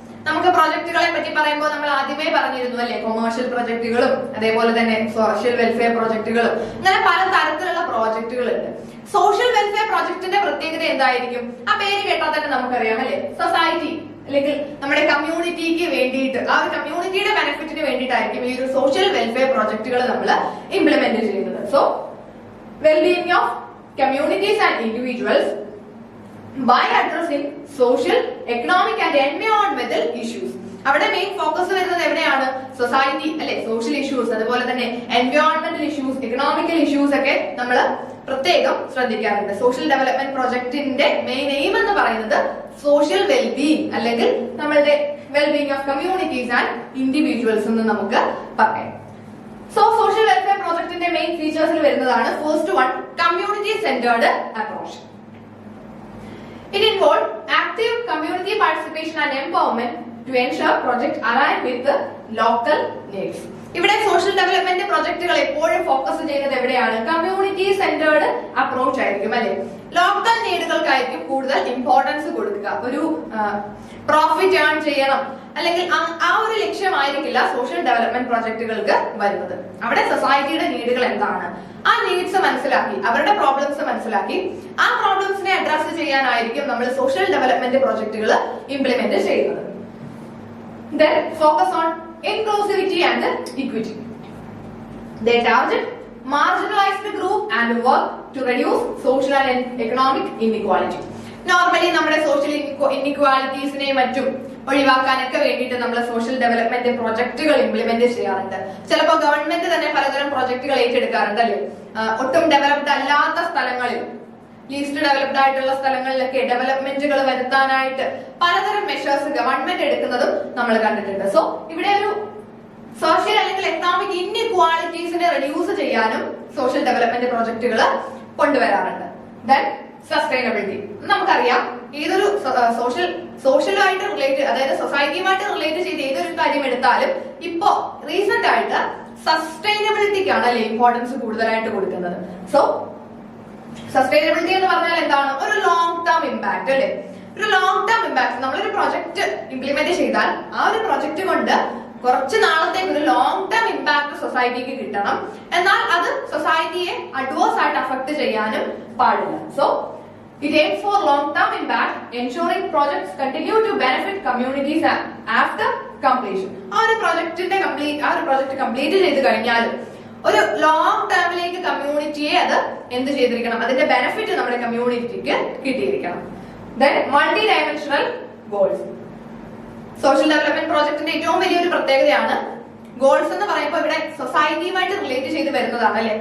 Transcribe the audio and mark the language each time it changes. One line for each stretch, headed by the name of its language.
Malayalam: നമുക്ക് പ്രോജക്റ്റുകളെ പറ്റി പറയുമ്പോൾ നമ്മൾ ആദ്യമേ പറഞ്ഞിരുന്നു അല്ലെ, കൊമേഴ്ഷ്യൽ പ്രോജക്റ്റുകളും അതേപോലെ തന്നെ സോഷ്യൽ വെൽഫെയർ പ്രോജക്റ്റുകളും, അങ്ങനെ പല തരത്തിലുള്ള പ്രോജക്റ്റുകൾ ഉണ്ട്. സോഷ്യൽ വെൽഫെയർ പ്രോജക്റ്റിന്റെ പ്രത്യേകത എന്തായിരിക്കും? ആ പേര് കേട്ടാൽ തന്നെ നമുക്കറിയാം അല്ലെ, സൊസൈറ്റി അല്ലെങ്കിൽ നമ്മുടെ കമ്മ്യൂണിറ്റിക്ക് വേണ്ടിയിട്ട്, ആ ഒരു കമ്മ്യൂണിറ്റിയുടെ ബെനിഫിറ്റിന് വേണ്ടിയിട്ടായിരിക്കും ഈ ഒരു സോഷ്യൽ വെൽഫെയർ പ്രോജക്റ്റുകൾ നമ്മൾ ഇംപ്ലിമെന്റ് ചെയ്യുന്നത്.
English: So wellbeing of communities and individuals by addressing social, economic and environmental issues.
Malayalam: അവിടെ മെയിൻ ഫോക്കസ് വരുന്നത് എവിടെയാണ്? സൊസൈറ്റി അല്ലെ, സോഷ്യൽ ഇഷ്യൂസ്, അതുപോലെ തന്നെ എൻവയോൺമെന്റൽ ഇഷ്യൂസ്, എക്കണോമിക്കൽ ഇഷ്യൂസ് ഒക്കെ നമ്മൾ പ്രത്യേകം ശ്രദ്ധിക്കാറുണ്ട്. സോഷ്യൽ ഡെവലപ്മെന്റ് പ്രോജക്റ്റിന്റെ മെയിൻ എയിം എന്ന് പറയുന്നത് സോഷ്യൽ വെൽബീയിങ് അല്ലെങ്കിൽ നമ്മളുടെ wellbeing of communities and individuals എന്ന് നമുക്ക് പറയാം. സോ സോഷ്യൽ വെൽഫെയർ പ്രോജക്റ്റിന്റെ മെയിൻ ഫീച്ചേഴ്സിൽ വരുന്നതാണ് first one, community centred approach.
English: It involved active community participation and empowerment to ensure projects align with the local needs.
Malayalam: ഇവിടെ social development പ്രൊജക്ടുകൾ എപ്പോഴും focus ചെയ്യുന്നത് എവിടെയാണ്? Community centred approach ആയിരിക്കും അല്ലെ. ലോക്കൽ നീഡുകൾക്കായിരിക്കും കൂടുതൽ importance കൊടുക്കുക. ഒരു പ്രോഫിറ്റ് ഏൺ ചെയ്യണം അല്ലെങ്കിൽ ആ ഒരു ലക്ഷ്യമായിരിക്കില്ല സോഷ്യൽ ഡെവലപ്മെന്റ് പ്രൊജക്ടുകൾക്ക് വരുന്നത്. അവിടെ സൊസൈറ്റിയുടെ നീഡുകൾ എന്താണ്, ആ നീഡ്സ് മനസ്സിലാക്കി അവരുടെ പ്രോബ്ലംസ് മനസ്സിലാക്കി ആ പ്രോബ്ലംസിനെ അഡ്രസ് ചെയ്യാനായിരിക്കും നമ്മൾ സോഷ്യൽ ഡെവലപ്മെന്റ് പ്രൊജക്ടുകൾ ഇംപ്ലിമെന്റ് ചെയ്യുന്നത്.
English: Then focus on inclusivity and equity. They target marginalized group and work to reduce social and economic inequality.
Malayalam: Normally നമ്മുടെ സോഷ്യൽ ഇൻഇക്വാലിറ്റീസിനെ മറ്റും ഒഴിവാക്കാനൊക്കെ വേണ്ടിയിട്ട് നമ്മൾ സോഷ്യൽ ഡെവലപ്മെന്റ് പ്രൊജക്ടുകൾ ഇംപ്ലിമെന്റ് ചെയ്യാറുണ്ട്. ചിലപ്പോൾ ഗവൺമെന്റ് തന്നെ പലതരം പ്രൊജക്ടുകൾ ഏറ്റെടുക്കാറുണ്ട് അല്ലെ. ഒട്ടും ഡെവലപ്ഡ് അല്ലാത്ത സ്ഥലങ്ങളിൽ, ലീസ്റ്റ് ഡെവലപ്ഡ് ആയിട്ടുള്ള സ്ഥലങ്ങളിലൊക്കെ ഡെവലപ്മെന്റുകൾ വരുത്താനായിട്ട് പലതരം മെഷേഴ്സ് ഗവൺമെന്റ് എടുക്കുന്നതും നമ്മൾ കണ്ടിട്ടുണ്ട്. സോ ഇവിടെ ഒരു സോഷ്യൽ അല്ലെങ്കിൽ എക്കണോമിക് ഇൻഇക്വാലിറ്റീസിനെ റെഡ്യൂസ് ചെയ്യാനും സോഷ്യൽ ഡെവലപ്മെന്റ് പ്രൊജക്ടുകൾ കൊണ്ടുവരാറുണ്ട്. Then sustainability. നമുക്കറിയാം ഏതൊരു സോഷ്യലുമായിട്ട് റിലേറ്റ്, അതായത് സൊസൈറ്റിയുമായിട്ട് റിലേറ്റ് ചെയ്ത് ഏതൊരു കാര്യം എടുത്താലും ഇപ്പോ റീസെന്റ് ആയിട്ട് സസ്റ്റൈനബിലിറ്റിക്കാണ് അല്ലെ ഇമ്പോർട്ടൻസ് കൂടുതലായിട്ട് കൊടുക്കുന്നത്. സോ സസ്റ്റൈനബിലിറ്റി എന്ന് പറഞ്ഞാൽ എന്താണ്? ഒരു ലോങ് ടേം ഇമ്പാക്ട് അല്ലെ. ഒരു ലോങ് ടേം ഇമ്പാക്ട്. നമ്മളൊരു പ്രൊജക്ട് ഇംപ്ലിമെന്റ് ചെയ്താൽ ആ ഒരു പ്രൊജക്ട് കൊണ്ട് കുറച്ച് നാളത്തേക്ക് ഒരു ലോങ് ടേം ഇമ്പാക്ട് സൊസൈറ്റിക്ക് കിട്ടണം. എന്നാൽ അത് സൊസൈറ്റിയെ അഡ്വേഴ്സ് ആയിട്ട് അഫക്ട് ചെയ്യാനും പാടില്ല.
English: So it aims for long term impact, ensuring projects continue to benefit communities after completion.
Malayalam: ആ ഒരു പ്രൊജക്ട് കംപ്ലീറ്റ് ചെയ്ത് കഴിഞ്ഞാലും ഒരു ലോങ് ടേമിലേക്ക് കമ്മ്യൂണിറ്റിയെ അത് എന്ത് ചെയ്തിരിക്കണം, അതിന്റെ ബെനിഫിറ്റ് നമ്മുടെ കമ്മ്യൂണിറ്റിക്ക് കിട്ടിയിരിക്കണം. Then multi dimensional goals. Social development പ്രോജക്ടിന്റെ ഏറ്റവും വലിയൊരു പ്രത്യേകതയാണ് ഗോൾസ് എന്ന് പറയുമ്പോൾ ഇവിടെ സൊസൈറ്റിയുമായിട്ട് റിലേറ്റ് ചെയ്ത് വരുന്നതാണ് അല്ലെ.